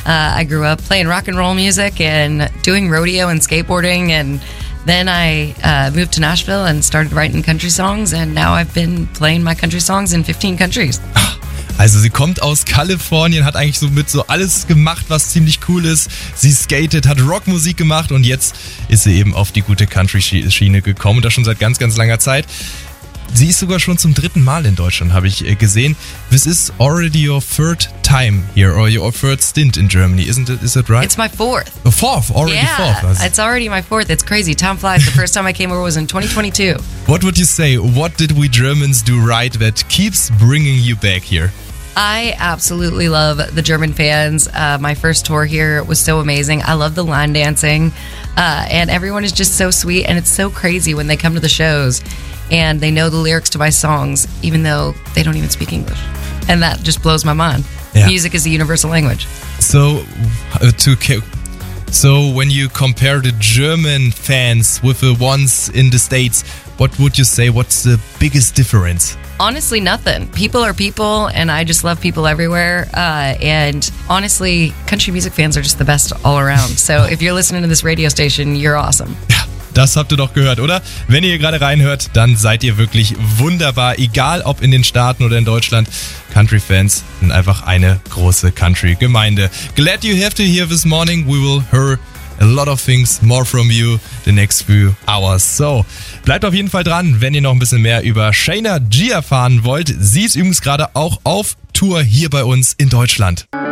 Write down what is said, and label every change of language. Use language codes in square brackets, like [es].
[en] I grew up playing rock and roll music and doing rodeo and skateboarding. And then I moved to Nashville and started writing country songs. And now I've been playing my country songs in 15 countries. [de] Also sie kommt aus Kalifornien, hat eigentlich so alles gemacht, was ziemlich cool ist. Sie skatet, hat Rockmusik gemacht und jetzt ist sie eben auf die gute Country-Schiene gekommen und das schon seit ganz, ganz langer Zeit. Sie ist sogar schon zum dritten Mal in Deutschland, habe ich gesehen. [en] This is already your third time here or your third stint in Germany, is it right? It's my fourth. Fourth. Also. It's already my fourth. It's crazy. Time flies. The first time I came over was in 2022. What would you say? What did we Germans do right that keeps bringing you back here? I absolutely love the German fans. My first tour here was so amazing. I love the line dancing. And everyone is just so sweet and it's so crazy when they come to the shows. And they know the lyrics to my songs, even though they don't even speak English. And that just blows my mind. Yeah. Music is a universal language. So when you compare the German fans with the ones in the States, what would you say, what's the biggest difference? Honestly, nothing. People are people, and I just love people everywhere. And honestly, country music fans are just the best all around. So if you're listening to this radio station, you're awesome. [de] Yeah. Das habt ihr doch gehört, oder? Wenn ihr gerade reinhört, dann seid ihr wirklich wunderbar. Egal, ob in den Staaten oder in Deutschland. Country-Fans sind einfach eine große Country-Gemeinde. [en] Glad you have to hear this morning. We will hear a lot of things more from you the next few hours. [de] So, bleibt auf jeden Fall dran, wenn ihr noch ein bisschen mehr über Shayna G erfahren wollt. Sie ist übrigens gerade auch auf Tour hier bei uns in Deutschland.